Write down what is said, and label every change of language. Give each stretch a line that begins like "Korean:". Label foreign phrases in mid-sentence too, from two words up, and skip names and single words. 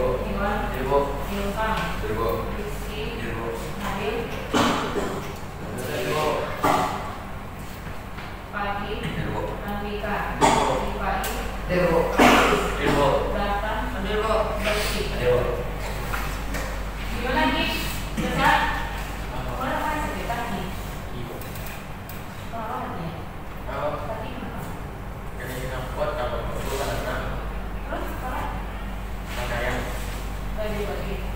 Indonesian: Iwan, Dirbo. Ilham, Dirbo. Rizky, Dirbo. Nabil, Dirbo. Pagi, Dirbo. Andika, Dirbo. Pagi, Dirbo. Dirbo. Datang, Dirbo. Bersih. Dirbo. Gimana Ki? Sehat? Mana apa cerita nih? Tolong ya. Tadi kenapa? Terus sekarang? Bagi-bagi.